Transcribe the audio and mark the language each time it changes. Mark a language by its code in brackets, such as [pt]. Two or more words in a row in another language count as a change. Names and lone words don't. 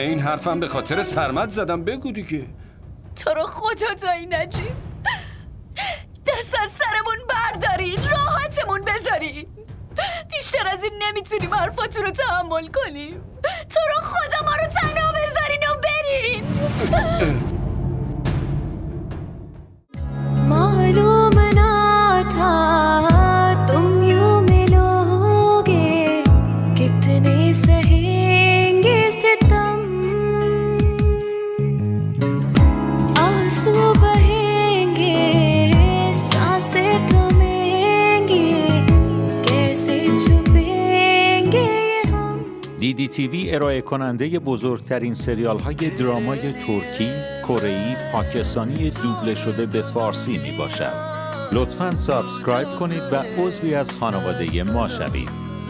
[fa] این حرفم به خاطر سرمت زدم. بگو دیگه. تو رو خدا دایی نجیب دست از سرمون بردارین، راحتمون بذارین. بیشتر از این نمیتونیم حرفاتون رو تحمل کنیم. تو رو خدا ما رو تنها بذارین و برین. [hi] मालूम ना था तुम यूं मिलोगे कितने सहेंगे सितम आंसू बहेंगे सांसें थमेंगी कैसे छुपेंगे हम [fa] DDTV ارائه کننده بزرگترین سریال های درامای ترکی، کره‌ای، پاکستانی دوبله شده به فارسی می باشد. لطفاً سابسکرایب کنید و عضوی از خانواده ما شوید.